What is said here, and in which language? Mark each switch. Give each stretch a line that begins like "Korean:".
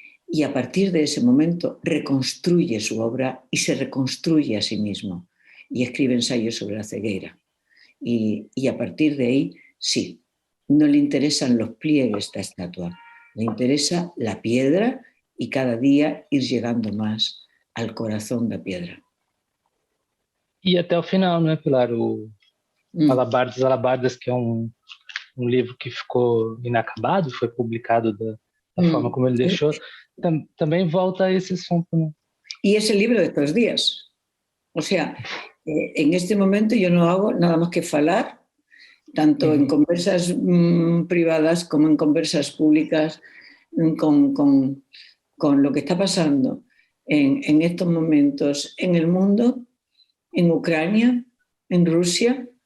Spanish: Y a partir de ese momento reconstruye su obra y se reconstruye a sí mismo y escribe ensayos sobre la ceguera. Y a partir de ahí, sí, no le interesan los pliegues de esta estatua, le interesa la piedra y cada día ir llegando más al corazón da piedra.
Portuguese: E até o final, né, Pilar? O Alabardas, Alabardas, que é um livro que ficou inacabado, foi publicado da forma como ele deixou, também volta a esse assunto, né?
Spanish: Y es el libro de estos días. O sea, en este momento yo no hago nada más que falar, tanto en conversas privadas como en conversas públicas, con lo que está pasando en estos momentos en el mundo, en Ucrania, en Rusia,